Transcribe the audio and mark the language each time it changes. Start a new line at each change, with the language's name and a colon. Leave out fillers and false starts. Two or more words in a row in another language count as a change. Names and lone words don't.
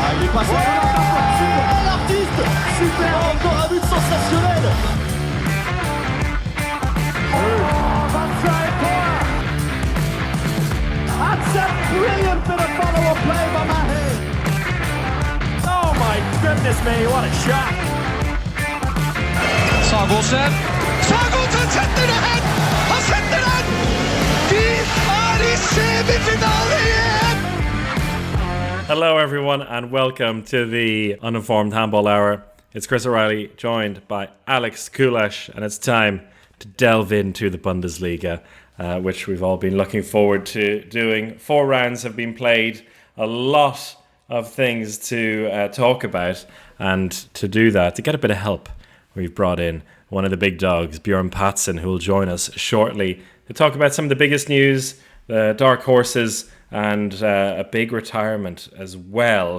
French: passe. Oh, l'artiste. Super, encore un but sensationnel.
English: That's a brilliant bit of follow-up play by Mahe. Oh my goodness me, what a shot.
Norwegian: Sagosen setter det hen! Han setter den! De i semifinale igjen!
English: Hello everyone and welcome to the Uninformed Handball Hour. It's Chris O'Reilly joined by Alex Kulesh, and it's time to delve into the Bundesliga, which we've all been looking forward to doing. 4 rounds have been played, a lot of things to talk about, and to do that, to get a bit of help, we've brought in one of the big dogs, Björn Pazen, who will join us shortly to talk about some of the biggest news, the dark horses, and a big retirement as well.